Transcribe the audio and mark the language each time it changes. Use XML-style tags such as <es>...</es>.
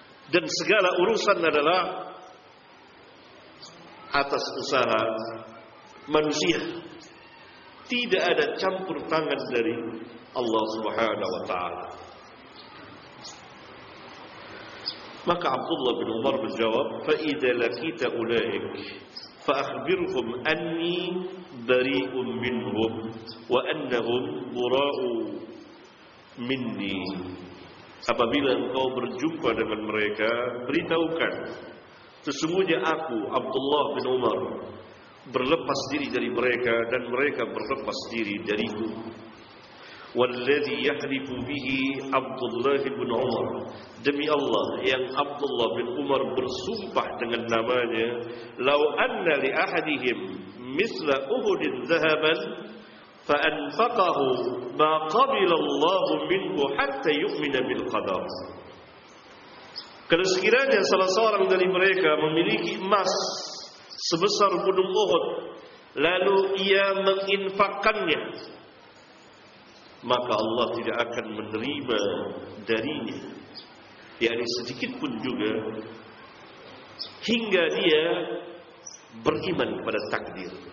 <ms>Dan segala urusan adalah atas usaha manusia. Tidak ada campur tangan dari Allah subhanahu wa ta'ala. Maka Abdullah bin Umar berjawab,</ms> <ar>فَإِذَا لَكِتَ أُولَئِكَ فَأَخْبِرْهُمْ أَنِّي بَرِيءٌ مِّنْهُمْ وَأَنَّهُمْ بُرَاءُ مِّنِّي.</ar> <ms>Apabila engkau berjumpa dengan mereka, beritahukan, sesungguhnya aku, Abdullah bin Umar, berlepas diri dari mereka dan mereka berlepas diri dariku.</ms> <ar>وَالَّذِي يَحْلِفُ بِهِ عَبْدُ اللَّهِ بِنْ عُمَرُ.</ar> <ms>Demi Allah, yang Abdullah bin Umar bersumpah dengan namanya,</ms> <ar>لَوْ أَنَّ لِأَحَدِهِمْ مِثْلَ أُهُدٍ ذَهَبًا فَأَنْفَقَهُ مَا قَبِلَ اللَّهُ مِنْهُ حَتَّى يُؤْمِنَ بِالْقَدَرُ.</ar> <ms>Kalau sekiranya salah seorang dari mereka memiliki emas sebesar gunung Uhud, lalu ia menginfakkannya, maka Allah tidak akan menerima darinya, yakni sedikit pun juga, hingga dia beriman kepada takdir.</ms>